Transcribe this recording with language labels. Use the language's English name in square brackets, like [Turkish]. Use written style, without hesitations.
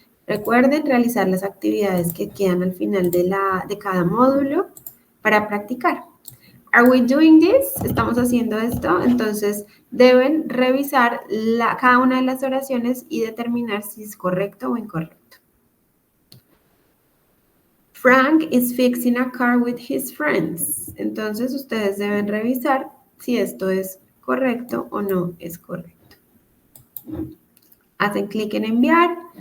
[Spanish] Recuerden realizar las actividades que quedan al final de cada módulo para practicar. [English] Are we doing this? [Spanish] ¿Estamos haciendo esto? Entonces deben revisar cada una de las oraciones y determinar si es correcto o incorrecto. [English] Frank is fixing a car with his friends. [Spanish] Entonces ustedes deben revisar si esto es correcto o no es correcto. Hacen clic en enviar